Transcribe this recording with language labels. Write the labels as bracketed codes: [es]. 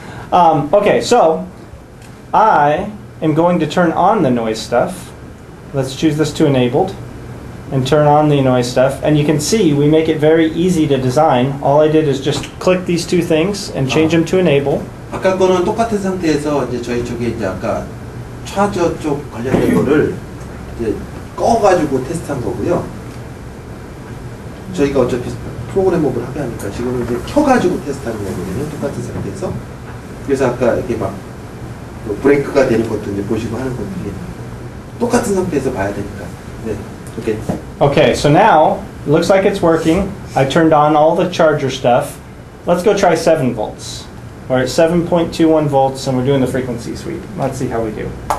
[en] Okay, so I am going to turn on the noise stuff. Let's choose this to enabled. and turn on the noise stuff. And you can see we make it very easy to design. All I did is just click these two things and change them to enable. [ko] 아까 거는 똑같은 상태에서 이제 저희 쪽에 이제 아까 차저 쪽 관련된 거를 이제 꺼가지고 테스트한 거고요. 저희가 어차피 프로그래머블 하게 하니까 지금은 이제 켜가지고 테스트하는 거거든요. 똑같은 상태에서. 그래서 아까 이렇게 막 브레이크가 되는 것도 이제 보시고 하는 것들이 똑같은 상태에서 봐야 되니까. 네, 오케이. [en] Okay, so now it looks like it's working. I turned on all the charger stuff. Let's go try 7 volts. We're at 7.21 volts and we're doing the frequency sweep. Let's see how we do.